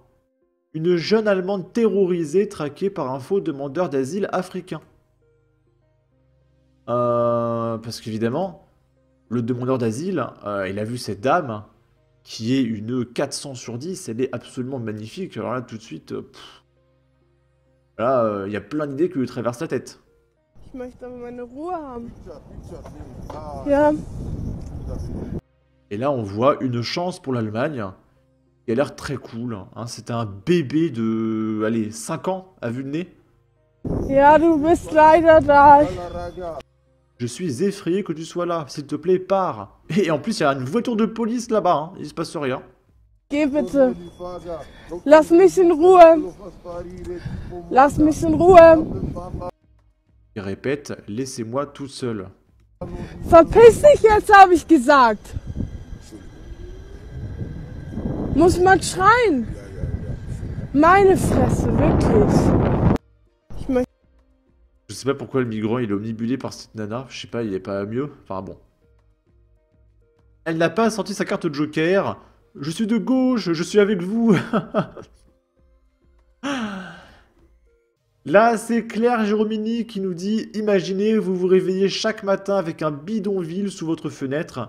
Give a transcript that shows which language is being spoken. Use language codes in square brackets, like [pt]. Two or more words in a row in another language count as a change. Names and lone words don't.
[fr] Une jeune Allemande terrorisée, traquée par un faux demandeur d'asile africain. Parce qu'évidemment, le demandeur d'asile, il a vu cette dame qui est une 400 sur 10, elle est absolument magnifique. Alors là, tout de suite, là, il y a plein d'idées qui lui traversent la tête. [de] Ich möchte aber meine Ruhe haben. Ja, [fr] Et là, on voit une chance pour l'Allemagne, qui a l'air très cool. Hein. C'est un bébé de, allez, 5 ans à vue de nez. [de] ja, du bist leider da. [fr] Je suis effrayé que tu sois là. S'il te plaît, pars. Et en plus, il y a une voiture de police là-bas. Hein. Il se passe rien. [de] Geh bitte. Lass mich in Ruhe. Lass mich in Ruhe. Il répète: laissez-moi tout seul. Verpiss dich jetzt, habe ich gesagt. Muss man schreien? Meine Fresse, wirklich. Ich möchte. [fr] Je sais pas pourquoi le migrant il est omnibulé par cette nana. Je sais pas, il est pas mieux. Enfin bon. Elle n'a pas sorti sa carte Joker. Je suis de gauche, je suis avec vous. Là, c'est Claire Géromini qui nous dit: imaginez, vous vous réveillez chaque matin avec un bidonville sous votre fenêtre.